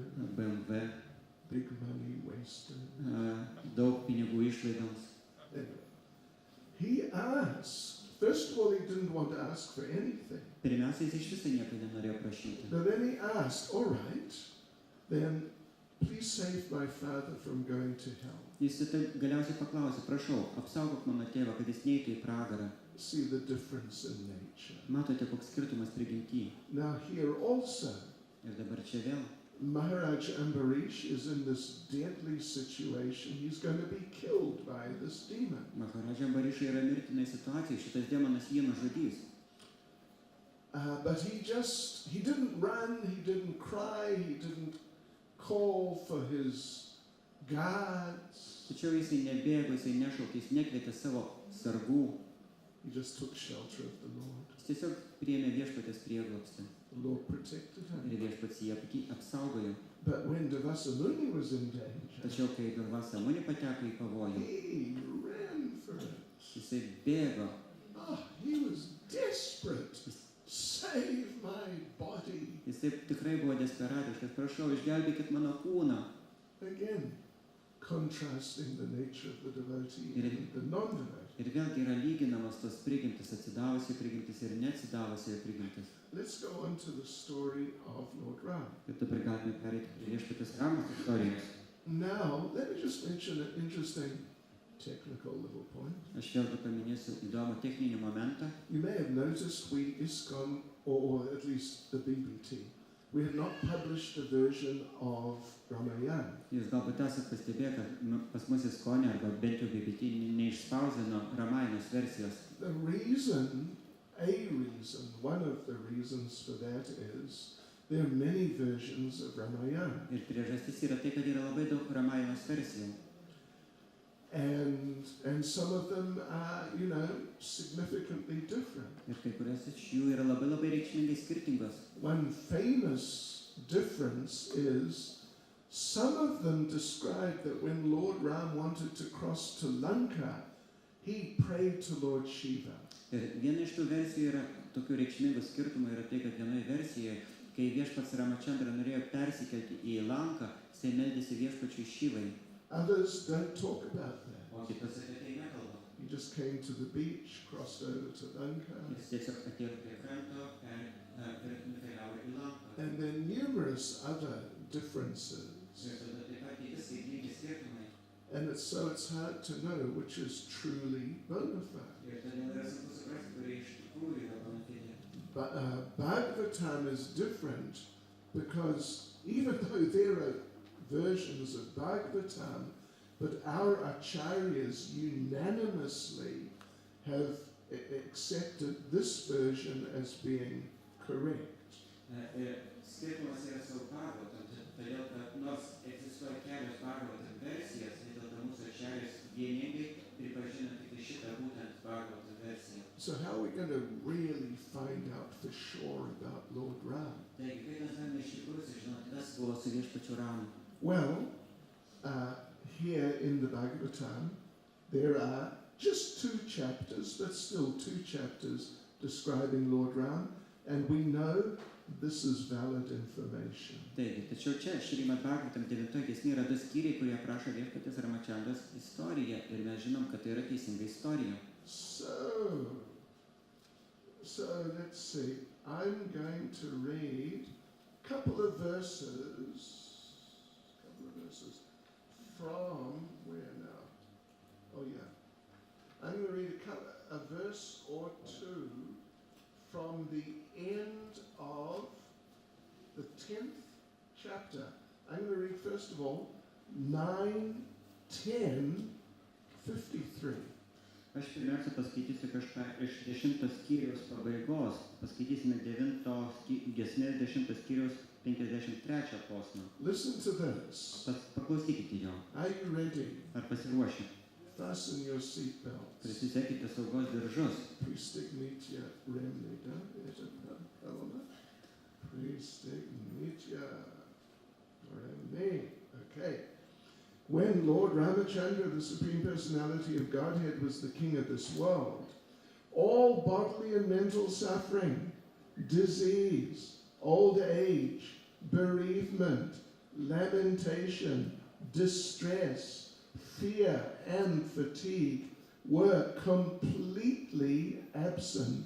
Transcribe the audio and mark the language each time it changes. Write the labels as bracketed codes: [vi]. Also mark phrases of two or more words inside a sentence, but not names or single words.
[en] BMW, big money wasted. [lt] daug pinigų išlaidoms. [en] Anyway, he asked, first of all, he didn't want to ask for anything. [lt] Pirmiausia, jis iš viso nieko nenorėjo prašyti. [en] But then he asked, all right, then please save my father from going to hell. [lt] Jis galiausiai paklausė, prašau, apsaugok mano tėvą, kad jis neitų į pragarą. [en] See the difference in nature. [lt] Matote, koks skirtumas prigimty. [en] Now here also, [lt] Ir dabar čia vėl. [en] Maharaj Ambarish is in this deadly situation. He's going to be killed by this demon. [lt] Maharadža Ambarišai yra mirtinai situacijai, šitas demonas jį nužudys. [en] But he didn't run, he didn't cry, he didn't call for his guards. [lt] Tačiau jisai nebėgo, jisai nešaukė, jis nekvietė savo sargų. [en] He just took shelter of the Lord. [lt] Jis tiesiog priėmė Viešpatės prieglobstį. [en] The Lord protected him. [lt] Ir Viešpats jį apsaugojo. [en] But when Davasamuni was in danger, [lt] Tačiau kai Durvasa Muni pateko į pavojų, [en] he ran for it. [lt] jisai bėgo. [en] He was desperate. Save my body. [lt] Jisai tikrai buvo desperatiškas. Prašau, išgelbėkit mano kūną. [en] Again, contrasting the nature of the devotee and the non-devotee. [lt] Ir vėlgi yra lyginamos tos prigimtis, atsidavusiai prigimtis ir neatsidavusiai prigimtis. [en] Let's go on to the story of Lord Ram. [lt] Ir dabar galime pereiti prie Viešpatės Ramos istorijos. [en] Now, let me just mention an interesting technical little point. [lt] Aš vėlgi paminėsiu įdomų techninį momentą. [en] You may have noticed we ISKCON, or at least the BBT, we have not published a version of Ramayana. [lt] Jūs galbūt esate pastebėję, kad pas mus ISKCON arba bent jau BBT neišspausdino Ramajanos versijos. [en] The reason, one of the reasons for that is there are many versions of Ramayana. [lt] Ir priežastis yra tai, kad yra labai daug Ramajanos versijų. [en] And some of them are, significantly different. [lt] Ir kai kurios iš jų yra labai reikšmingai skirtingos. [en] One famous difference is some of them describe that when Lord Ram wanted to cross to Lanka, he prayed to Lord Shiva. [lt] Ir viena iš tų versijų yra tokių reikšmingų skirtumų yra tai, kad vienoje versijoje, kai Viešpats Ramachandra norėjo persikelti į Lanką, jisai meldėsi Viešpačiui Šivai. [en] Others don't talk about that. [lt] O kitas apie tai nekalba. [en] He just came to the beach, crossed over to Lanka. [lt] Jis tiesiog atėjo prie kranto, nukeliavo į Lanką. [en] And there are numerous other differences. [lt] Ir tada taip pat kiti skirtingi skirtumai. [en] And it's hard to know which is truly bona fide. [lt] Ir todėl yra sunku suprasti, kurie iš tikrųjų yra bona fide. [en] But Bhagavatam is different because even though there are versions of Bhagavatam, but our acharyas unanimously have accepted this version as being correct. [lt] Skirtumas yra su Bhagavatam, todėl kad nors egzistuoja kelios Bhagavatam versijos, vis dėlto mūsų acharyas vieningai pripažino tik šitą būtent Bhagavatam versiją. [en] So how are we going to really find out for sure about Lord Ram? [lt] Taigi, kaip mes galime iš tikrųjų sužinoti, kas buvo su Viešpačiu Ramu? [en] Well, here in the Bhagavatam, there are just 2 chapters, but still 2 chapters describing Lord Ram, and we know this is valid information. [lt] Taigi, tačiau čia Srimad Bhagavatam 9 giesmėje yra 2 skyriai, kurie aprašo Viešpatės Ramachandros istoriją ir mes žinom, kad tai yra teisinga istorija. [en] So let's see. I'm going to read a couple of verses from where now? Oh yeah. I'm going to read a verse or 2 from the end of the 10th chapter. I'm going to read first of all 9, 10, 53. [lt] Aš pirmiausia paskaitysiu kažką iš 10 skyriaus pabaigos. Paskaitysime 9 giesmės 10 skyriaus 53 posmą. [en] Listen to this. [lt] Paklausykite jo. [en] Are you ready? [lt] Ar pasiruošę? [en] Fasten your seat belts. [lt] Prisisekite saugos diržus. Pristignitia remnida et palama. Pristignitia remne. [en] Okay. When Lord Ramachandra, the Supreme Personality of Godhead, was the king of this world, all bodily and mental suffering, disease, old age, bereavement, lamentation, distress, fear, and fatigue were completely absent.